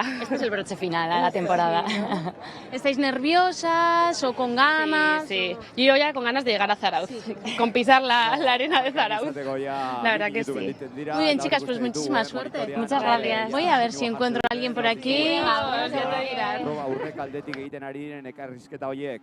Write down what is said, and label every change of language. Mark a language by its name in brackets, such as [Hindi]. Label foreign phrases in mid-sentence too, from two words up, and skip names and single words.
[Spanish] Este es el broche final a la temporada. ¿Estáis nerviosas o con ganas? Sí. Yo ya con ganas de llegar a Zarautz, con pisar la arena de Zarautz. La verdad que sí. Muy bien, chicas, pues muchísima suerte. Muchas gracias. Voy a ver si encuentro a alguien por aquí. [Basque] Proba urrek aldetik egiten ari diren ekarrizketa horiek.